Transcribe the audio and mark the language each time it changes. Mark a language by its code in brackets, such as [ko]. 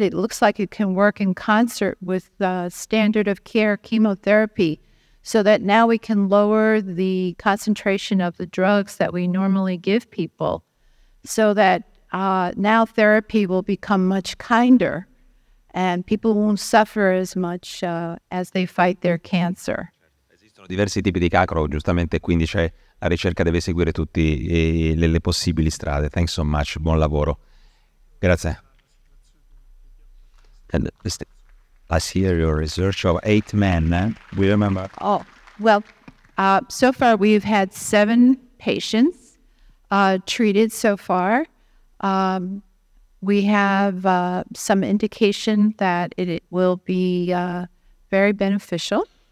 [en] It looks like it can work in concert with the standard of care chemotherapy, so that now we can lower the concentration of the drugs that we normally give people, so that now therapy will become much kinder and people won't suffer as much as they fight their cancer. [it] Esistono diversi tipi di cancro, giustamente, quindi la ricerca deve seguire tutte le possibili strade. [en] Thanks so much, [it] buon lavoro. Grazie. [en] And last year your research of 8 men, we remember. Oh, well, so far we've had 7 patients treated so far. We have some indication that it will be very beneficial.